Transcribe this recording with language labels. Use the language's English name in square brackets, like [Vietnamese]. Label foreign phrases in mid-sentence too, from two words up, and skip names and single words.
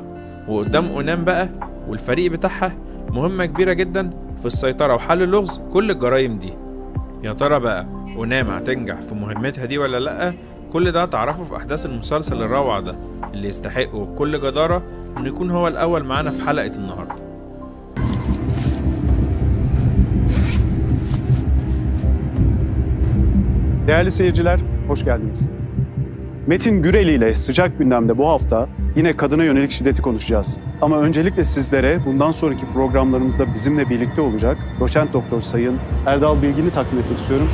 [Arabic] وقدام أونام بقى والفريق بتاعها مهمة كبيرة جدا في السيطرة وحل لغز كل الجرايم دي. يا ترى بقى أونام هتنجح في مهمتها دي ولا لأ؟ كل ده هتعرفه في أحداث المسلسل الروعة ده اللي يستحقه بكل جدارة إنه يكون هو الأول معانا في حلقة النهاردة. [Turkish] Değerli seyirciler, hoş geldiniz. Metin Güreli ile Sıcak Gündem'de bu hafta yine kadına yönelik şiddeti konuşacağız. Ama öncelikle sizlere bundan sonraki programlarımızda bizimle birlikte olacak Doçent Doktor Sayın Erdal Bilgin'i takdim etmek istiyorum.